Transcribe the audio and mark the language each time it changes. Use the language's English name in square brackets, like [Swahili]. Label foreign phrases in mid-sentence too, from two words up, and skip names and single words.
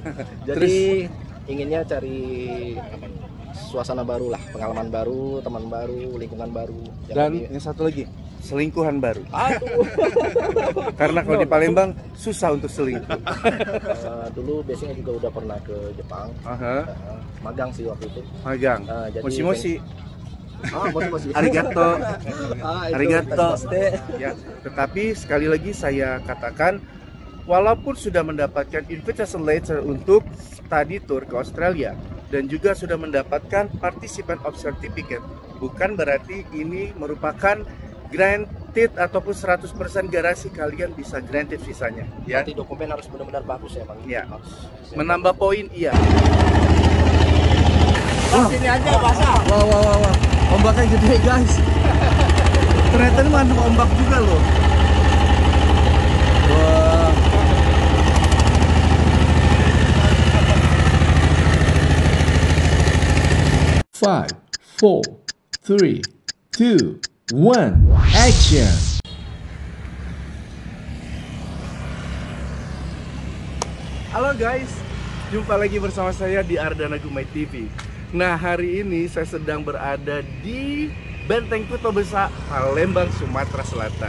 [Indonesian] Jadi inginnya cari suasana baru lah, pengalaman baru, teman baru, lingkungan baru. Dan yang satu lagi, selingkuhan baru. Aduh. Karena kalau di Palembang susah untuk selingkuh. Dulu biasanya juga udah pernah ke Jepang. Magang sih waktu itu. Magang. Jadi Moshi-moshi. Moshi-moshi. [Japanese] Arigato. Arigato. [Indonesian] Arigato. Ya, tetapi sekali lagi saya katakan, walaupun sudah mendapatkan [English] invitation letter [Indonesian] untuk [English] study tour [Indonesian] ke Australia dan juga sudah mendapatkan [English] participant of certificate, [Indonesian] bukan berarti ini merupakan granted ataupun 100% garansi kalian bisa granted visanya ya. Nanti dokumen harus benar-benar bagus ya Bang. Iya. Menambah poin iya. sini aja basah. Wah. Ombaknya gede guys. Ternyata ini mengandung ombak juga loh. Wah. [English] Five, four, three, two, one, action! [Indonesian] Halo guys, jumpa lagi bersama saya di Ardana Gumai TV. Nah, hari ini saya sedang berada di Benteng Kuto Besa, Palembang, Sumatera Selatan.